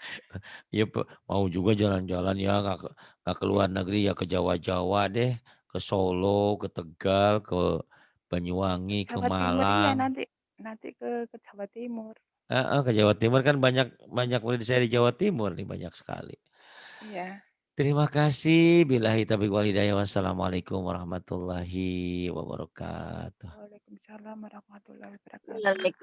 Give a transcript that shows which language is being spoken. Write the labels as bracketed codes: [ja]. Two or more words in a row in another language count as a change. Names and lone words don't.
[id] Ya mau juga jalan-jalan ya nggak ke luar negeri ya ke Jawa-Jawa deh, ke Solo, ke Tegal, ke Ke Banyuwangi, ke Jawa Timur iya Malang. nanti nanti ke Jawa Timur. Heeh, ke Jawa Timur kan banyak banyak murid saya di Jawa Timur nih, banyak sekali. Iya. Terima kasih, [ar] بالله التوفيق والهداية. والسلام عليكم ورحمة الله وبركاته. وعليكم السلام ورحمة الله وبركاته. Waalaikum